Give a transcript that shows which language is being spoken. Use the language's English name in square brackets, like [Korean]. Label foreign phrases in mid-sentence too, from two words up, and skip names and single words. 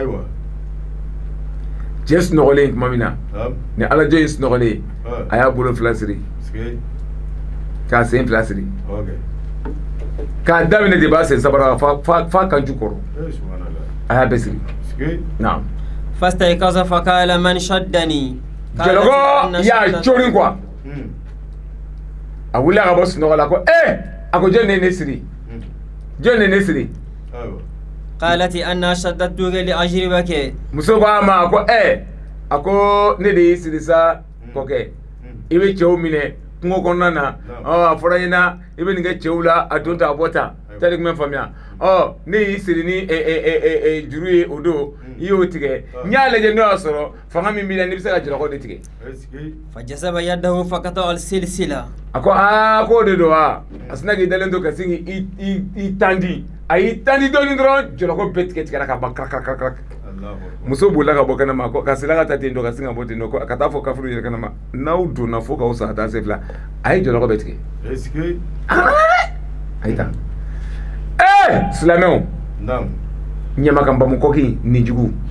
[Bambara] cɛ sunɔgɔlen tuma min na ni alajɔ in sunɔgɔlen a y'a bolo fila siri k'a sen fila siri k'a daminɛ de b'a sen sabara f'a kan ju kɔrɔ a y'a bɛɛ siri naam [Arabic] فاستيقظ فقال من شدني [Bambara] jɔlɔkɔ y'a corin quoi a wulila ka bɔ sunɔgɔ la ko a ko jɔn de ye ne siri jɔn de ye ne siri [Arabic] قالت أنا شددتك لأجربك [Bambara] muso ko a ma ko a ko ne de y'i siri sa kɔkɛ i bɛ cɛw minɛ kungo kɔnɔna na a fɔra ɲɛna i bɛ nin kɛ cɛw la a don ta a bɔ ta tali kun bɛ faamuya ne y'i siri ni juru ye o don i y'o tigɛ n y'a lajɛ n'o y'a sɔrɔ fanga min b'i la n'i bɛ se ka jɔlɔkɔ de tigɛ [Arabic] فجذب يده فقطع السلسلة [Bambara] a ko k'o de don wa a sina k'i dalen to ka sin k'i tandi a y'i tandi dɔɔni dɔrɔn jɔlɔkɔ bɛɛ tigɛra ka ban karak muso bolila ka bɔ kɛnɛma ka sila ka taa ten dɔ ka sin ka bɔ ten dɔ ka taa fɔ kafiru yɛrɛ kɛnɛma n'aw donna fo k'aw sa ka taa se fila a ye jɔlɔkɔ bɛɛ tigɛ a ye taa silamɛw ɲamakanbamu kɔki nin jugu